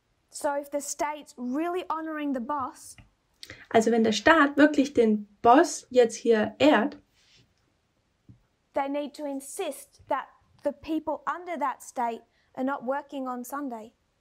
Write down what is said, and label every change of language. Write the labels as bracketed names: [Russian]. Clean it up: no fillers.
[English] So if the state's really honoring the boss, [German] Also wenn der Staat wirklich den Boss jetzt hier ehrt, [English] they need to insist that the people under that state are not working on Sunday.